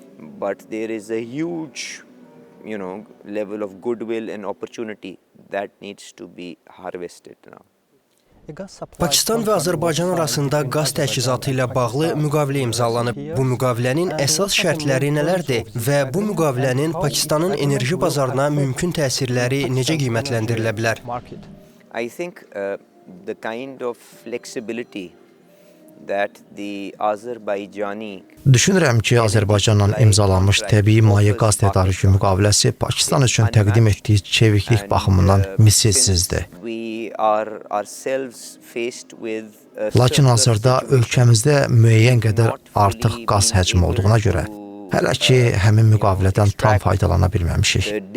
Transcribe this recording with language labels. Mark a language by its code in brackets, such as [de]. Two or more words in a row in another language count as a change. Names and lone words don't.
[az] Pakistan və Azərbaycan arasında qaz təchizatı ilə bağlı müqavilə imzalanıb. Bu müqavilənin əsas şərtləri nələrdir və bu müqavilənin Pakistanın enerji bazarına mümkün təsirləri necə qiymətləndirilə bilər? [en] I think the kind of flexibility that the Azerbaijani [az] Düşünürəm ki, Azərbaycanla imzalanmış təbii maye qaz tədarükü müqaviləsi Pakistan üçün təqdim etdiyi çeviklik baxımından misilsizdir. Lakin hazırda ölkəmizdə müəyyən qədər artıq qaz həcmi olduğuna görə, hələ ki, həmin müqavilədən tam faydalana bilməmişik.